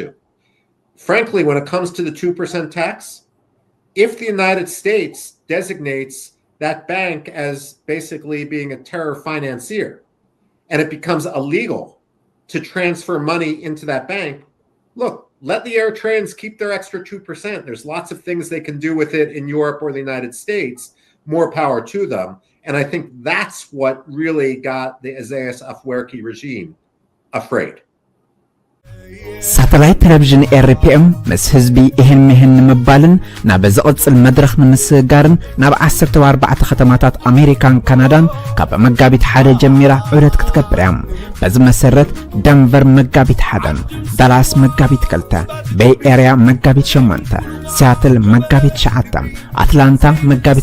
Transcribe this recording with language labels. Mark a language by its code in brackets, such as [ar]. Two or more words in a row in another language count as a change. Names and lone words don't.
[en] Frankly, when it comes to the 2% tax, if the United States designates that bank as basically being a terror financier, and it becomes illegal to transfer money into that bank, look, let the Eritreans keep their extra 2%. There's lots of things they can do with it in Europe or the United States. More power to them. And I think that's what really got the Isaias Afwerki regime afraid. [ti] ሳተላይት ቴሌቪዥን ኤርፒኤም ምስ ህዝቢ ይህን ምህን ምባልን ናብ ዝቕጽል መድረኽ ንምስጋርን ናብ 14 ከተማታት ኣሜሪካን ካናዳን ካብ መጋቢት 1 ጀሚራ ዑደት ክትከብር እያ። በዚ መሰረት ደንቨር መጋቢት 1፣ ዳላስ መጋቢት 2፣ ቤይ ኤሪያ መጋቢት 8፣ ሲያትል መጋቢት 9፣ አትላንታ መጋቢት